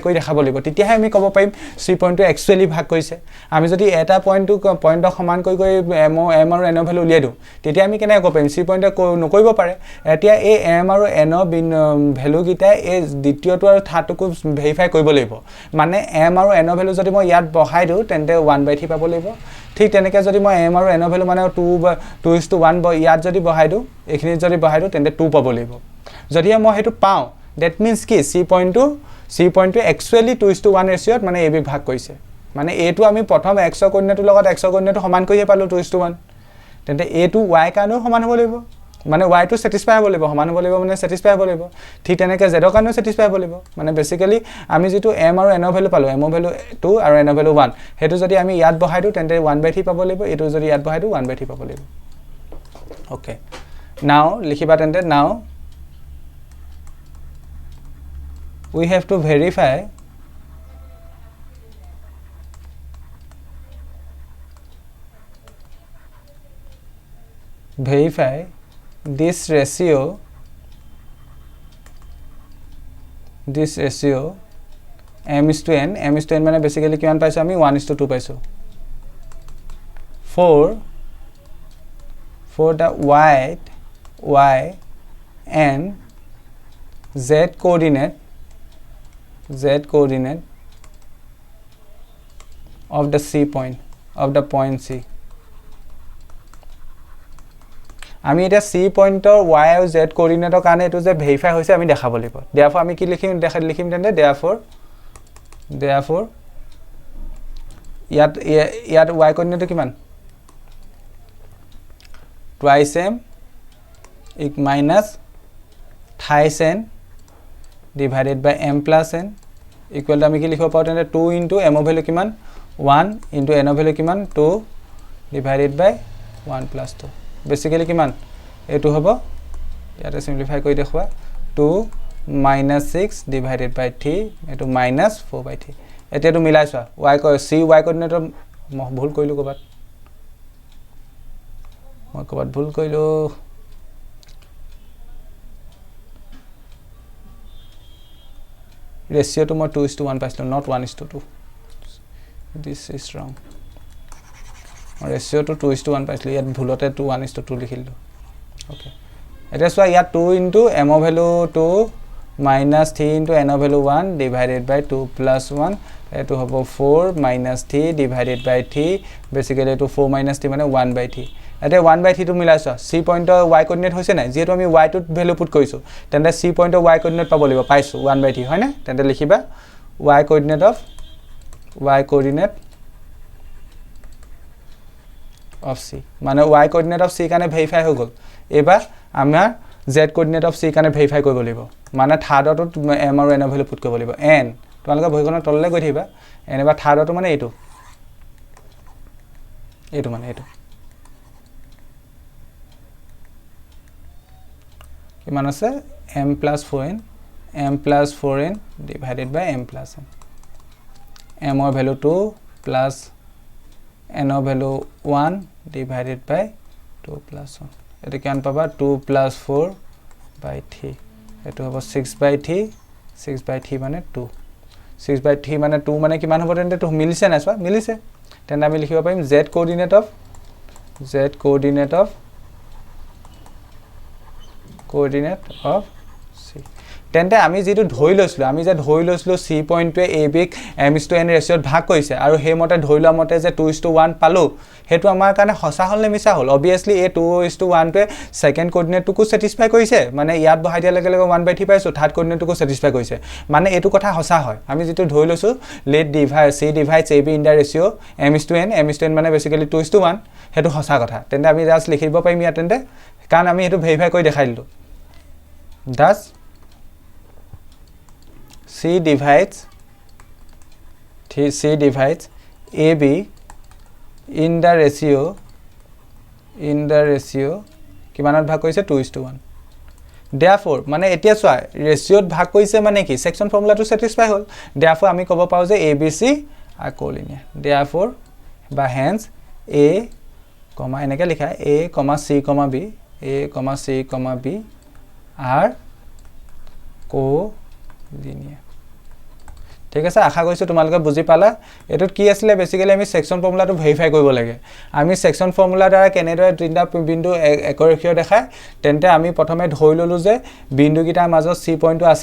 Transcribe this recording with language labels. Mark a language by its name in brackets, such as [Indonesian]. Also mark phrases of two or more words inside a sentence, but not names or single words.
[Assamese] কৰি দেখাব লাগিব তেতিয়াহে আমি ক'ব পাৰিম c পইণ্টটো একচুয়ালি ভাগ কৰিছে আমি যদি এটা পইণ্টক সমান কৰি m আৰু n ভ্যালু উলিয়াই দিও তেতিয়া আমি কেনে ক'ব পাৰিম c পইণ্টে নকৰিব পাৰে এতিয়া এই m আৰু n ভ্যালু গিটা এই দ্বিতীয়টো আৰু থাৰ্ডটো ভেৰিফাই কৰিব লাগিব মানে m আৰু n ভ্যালু যদি মই ইয়াত বহাই দিও তেন্তে 1/3 পাব লাগিব ঠিক তেনেকে যদি মই m আৰু n ভ্যালু মানে 2:1 ইয়াত যদি বহাই দিও এখিনি যদি বহাই দিও তেন্তে 2 পাব লাগিব যদি মই হেতু পাও [English] that means [Assamese] কি [English] c point to actually [Assamese] 2:1 ৰেশিওত মানে ab ভাগ কৰিছে মানে a টো আমি প্ৰথম x ৰ কোঅৰ্ডিনেটৰ লগত x ৰ কোঅৰ্ডিনেট সমান কৰিয়ে পালো 2:1 তেন্তে a টো y কাৰণেও সমান হ'ব লাগিব মানে y টো স্যাটিসফাই হ'ব লাগিব সমান হ'ব লাগিব মানে স্যাটিসফাই হ'ব লাগিব ঠিক তেনেকে z ৰ কাৰণেও স্যাটিসফাই হ'ব লাগিব মানে বেসিক্যালি আমি যেটো m আৰু n ৰ ভ্যালু পালো m ৰ ভ্যালু 2 আৰু n ৰ ভ্যালু 1 হেতু যদি আমি ইয়াত বহাই দিও তেন্তে 1/3 পাব লাগিব এটো যদি ইয়াত বহাই দিও 1/3 পাব লাগিব [English] okay now [Assamese] লিখিবা তেন্তে নাও [English] we have to verify this ratio m/n [Assamese] মানে বেসিক্যালি কিমান পাইছো আমি [English] 1:2 পাইছো for the y and z coordinate of the point C [Assamese] আমি এটা c পইণ্টৰ y আৰু z কোঅৰ্ডিনেটৰ কাৰণে এটো যে ভেৰিফাই হৈছে আমি দেখাব লাগিব therefore আমি কি লিখিম তেন্তে therefore ইয়াত y কোঅৰ্ডিনেটটো কিমান [English] twice m minus thrice n divided by m plus n equal [Assamese] to আমি কি লিখিব পাও তেন্তে 2 into m ৰ ভ্যালু কিমান 1 into n ৰ ভ্যালু কিমান 2 [English] divided by 1 plus 2 [Assamese] বেসিক্যালি কিমান এটো হ'ব ইয়াতে সিম্পলিফাই কৰি দেখুৱা [English] 2 minus 6 divided by 3 [Assamese] এটো minus 4/3 এতিয়াটো মিলাইছা y কোঅৰ্ডিনেটৰ ভুল কৰিলো কবাত ভুল কৰিলো [English] ratio to more [Assamese] 2:1 পাইছিল [English] not 1:2 this is wrong ratio to [Assamese] 2:1 পাইছিল ইয়াত ভুলতে 1:2 লিখিলো okay এটা সোয়া ইয়াত [English] 2 into m of value 2 minus 3 into n of value 1 divided by 2 plus 1 [Assamese] এটো হ'ব [English] 4 minus 3 divided by 3 basically to 4 minus 3 [Assamese] মানে 1/3 এতে 1/3 টো মিলাইছো c পইণ্টৰ y কোঅৰ্ডিনেট হৈছে নাই যেটো আমি y টো [English] value put [Assamese] কৰিছো তেন্তে c পইণ্টৰ y কোঅৰ্ডিনেট পাব লাগিব পাইছো 1/3 হয় না তেন্তে লিখিবা y কোঅৰ্ডিনেট [English] of c [Assamese] মানে y কোঅৰ্ডিনেট [English] of c [Assamese] কাৰণে ভেৰিফাই হৈ গল এবা আমাৰ z [English] coordinate of c [Assamese] কাৰণে ভেৰিফাই কৰিব লাগিব মানে থাৰ্ডত m আৰু n [English] value put [Assamese] কৰিব লাগিব n তোমালোকে বহিখনৰ তললৈ গৈ থাকিবা n বা থাৰ্ডত মানে এইটো মানে এইটো কিমান আছে m + 4n [English] divided by [Assamese] m + n m [English] or value 2 plus n or value 1 divided by 2 plus 1 [Assamese] এটো কিমান পাবা [English] 2 plus 4 by 3 [Assamese] এটো হ'ব [English] 6 by 3 [Assamese] মানে 2 [English] 6 by 3 [Assamese] মানে 2 মানে কিমান হ'ব তেন্তে তো মিলিছে না চোৱা মিলিছে তেন্তে আমি লিখিব পাৰিম [English] z coordinate of c [Assamese] তেন্তে আমি যেটো ধৰি লৈছিলো আমি যে ধৰি লৈছিলো c পইণ্টটোৱে a b ক m/n ৰেশিওত ভাগ কৰিছে আৰু সেই মতে ধৰি লোৱা মতে যে 2:1 পালো হেতু আমাৰ কাৰণে হসা হল নে মিছা হল obviously a 2:1 টোৱে সেকেন্ড কোঅৰ্ডিনেটটোকো স্যাটিসফাই কৰিছে মানে ইয়াত বহাই দিয়া লগে লগে 1/3 পাইছো থাৰ্ড কোঅৰ্ডিনেটটোকো স্যাটিসফাই কৰিছে মানে এটো কথা হসা হয় আমি যেটো ধৰি লৈছো [English] let c divides ab in the ratio m/n [Assamese] মানে বেসিক্যালি 2:1 হেতু হসা কথা তেন্তে আমি জাস্ট লিখিব পাৰিম ইয়াত তেন্তে কাৰণ আমি এটো ভেৰিফাই কৰি দেখাই দিলো thus [English] C divides AB in the ratio [Assamese] কিমানত ভাগ কৰিছে [English] 2:1 therefore [Assamese] মানে এতিয়া চোৱা ৰেশিওত ভাগ কৰিছে মানে কি সেকশন ফৰ্মুলাটো স্যাটিসফাই হল therefore আমি ক'ব পাও যে [English] ABC are collinear therefore [Assamese] বা hence A, এনেকে লিখা [English] A, C, B are collinear [Assamese] ঠিক আছে আশা কৰিছো তোমালোকে বুজি পালা এটোত কি আছিল বেসিক্যালি আমি সেকশন ফৰ্মুলাটো ভেৰিফাই কৰিব লাগে আমি [English] section formula [Assamese] দ্বাৰা কেনেদৰে তিনটা বিন্দু একৰেখীয় দেখায় তেন্তে আমি প্ৰথমে ধৰি ললো যে বিন্দুকিটাৰ মাজত c পইণ্টটো আছে